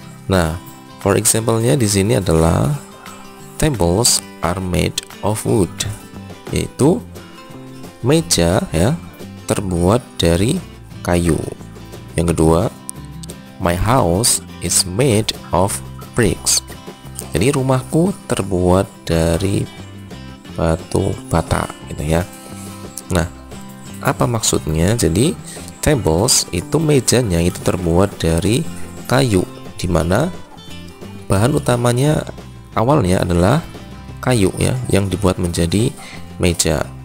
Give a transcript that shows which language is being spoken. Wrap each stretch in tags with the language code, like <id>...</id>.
<id>Nah, for example-nya di sini adalah</id> <en>tables are made of wood,</en> <id>yaitu meja ya terbuat dari kayu. Yang kedua,</id> <en>my house is made of bricks.</en> <id>Jadi rumahku terbuat dari batu bata gitu ya. Nah, apa maksudnya? Jadi tables itu mejanya itu terbuat dari kayu, dimana bahan utamanya awalnya adalah kayu ya yang dibuat menjadi meja.</id>